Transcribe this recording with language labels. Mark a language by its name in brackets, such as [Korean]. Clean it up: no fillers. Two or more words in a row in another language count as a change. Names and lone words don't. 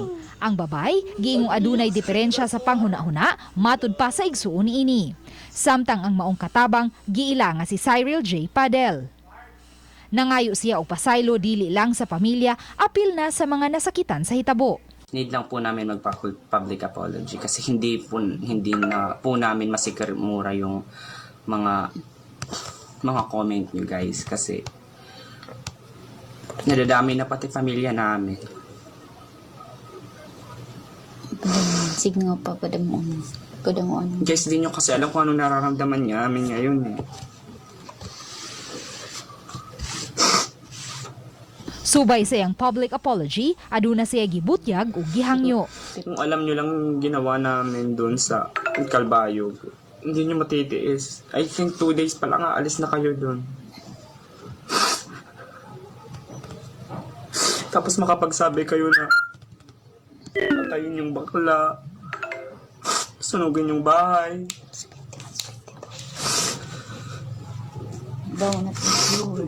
[Cebuano] Ang babay, giingong adunay diferensya sa panghuna-huna, matud pa sa igsuon niini. Samtang ang maong katabang, giila nga si Cyril J. Padel. Nangayo siya og pasaylo dili lang sa pamilya, apil na sa mga nasakitan sa hitabo. [Filipino] Need lang po namin magpa- [English] public apology [Filipino] kasi hindi na po namin masikmura yung mga comment nyo guys kasi nadadami na pati pamilya namin. [Cebuano] Sige nga pa, kadamo ano. [Filipino] Guys, di nyo kasi alam kung ano nararamdaman niya amin ngayon eh. [Cebuano] Subay sa iyang [English] public apology, [Cebuano] aduna siya gibutyag ug gihangyo. [Filipino] Kung alam nyo lang ginawa namin doon sa Calbayog, hindi nyo matitiis. [English] I think [Filipino] 2 days pa lang aalis na kayo doon. Tapos makapagsabi kayo na patayin yung bakla, sunugin yung bahay. Daw na viewers.